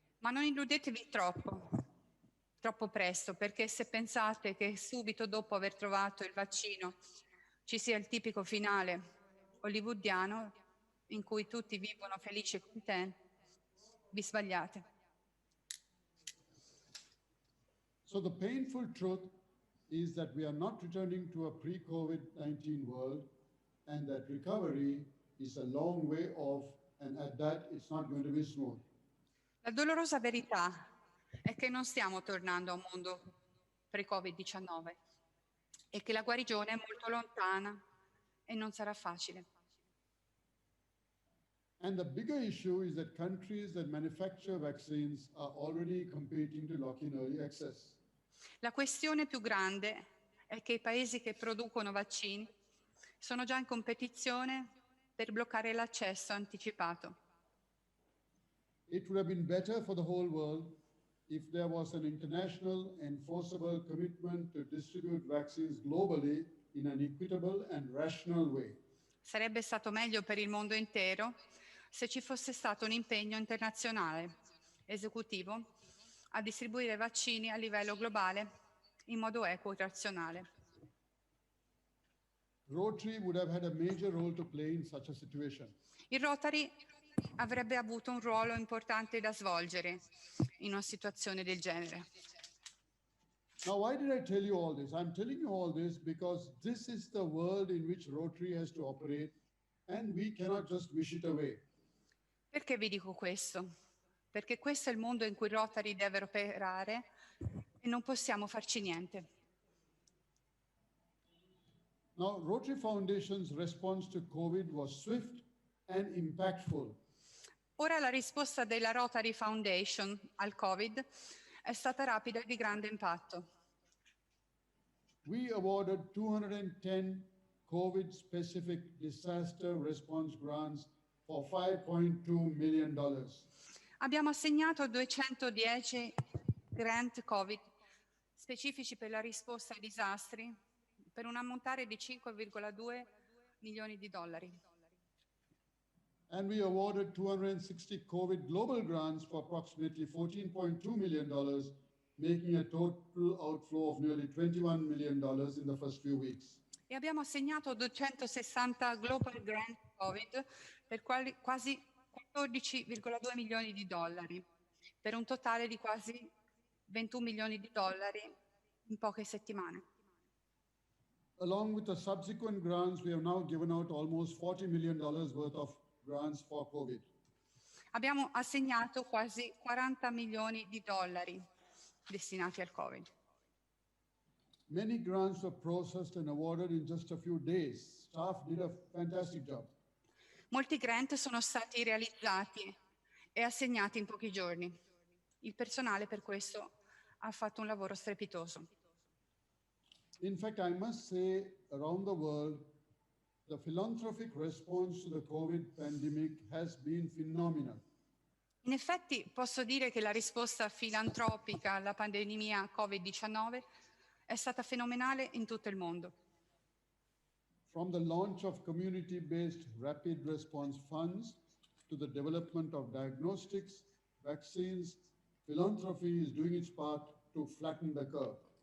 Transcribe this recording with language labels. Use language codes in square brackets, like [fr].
[it] Ma non illudetevi troppo presto, perché se pensate che subito dopo aver trovato il vaccino ci sia il tipico finale hollywoodiano in cui tutti vivono felici e contenti, vi sbagliate. [en] So the painful truth is that we are not returning to a pre-COVID-19 world, and that recovery is a long way off, and at that it's not going to be smooth. [it] La dolorosa verità è che non stiamo tornando a un mondo pre-Covid-19 e che la guarigione è molto lontana e non sarà facile. [en] And the bigger issue is that countries that manufacture vaccines are already competing to lock in early access. [it] La questione più grande è che i paesi che producono vaccini sono già in competizione per bloccare l'accesso anticipato. [en] It would have been better for the whole world if there was an international enforceable commitment to distribute vaccines globally in an equitable and rational way. [it] Sarebbe stato meglio per il mondo intero se ci fosse stato un impegno internazionale esecutivo a distribuire vaccini a livello globale in modo equo e razionale. [en] Rotary would have had a major role to play in such a situation. [it] Il Rotary avrebbe avuto un ruolo importante da svolgere in una situazione del genere. [en] Now, why did I tell you all this? I'm telling you all this because this is the world in which Rotary has to operate, and we cannot just wish it away. [it] Perché vi dico questo? Perché questo è il mondo in cui Rotary deve operare e non possiamo farci niente. [en] Now, Rotary Foundation's response to COVID was swift and impactful. [it] Ora la risposta della Rotary Foundation al Covid è stata rapida e di grande impatto. [en] We awarded 210 COVID-specific disaster response grants for $5.2 million. [it] Abbiamo assegnato 210 grant Covid specifici per la risposta ai disastri per un ammontare di 5,2 milioni di dollari. [en] And we awarded 260 COVID global grants for approximately $14.2 million, making a total outflow of nearly $21 million in the first few weeks. [it] E abbiamo assegnato 260 Global Grant Covid per quasi 14,2 milioni di dollari, per un totale di quasi 21 milioni di dollari in poche settimane. [en] Along with the subsequent grants, we have now given out almost $40 million worth of grants for COVID. [it] Abbiamo assegnato quasi 40 milioni di dollari destinati al Covid. [en] Many grants were processed and awarded in just a few days. Staff did a fantastic job. [it] Molti grant sono stati realizzati e assegnati in pochi giorni. Il personale per questo ha fatto un lavoro strepitoso. [en] In fact, I must say, around the world, the philanthropic response to the COVID pandemic has been phenomenal. [it] In effetti posso dire che la risposta filantropica alla pandemia Covid-19 è stata fenomenale in tutto il mondo. [en] From the launch of community-based rapid response funds to the development of diagnostics, vaccines, philanthropy is doing its part to flatten the curve.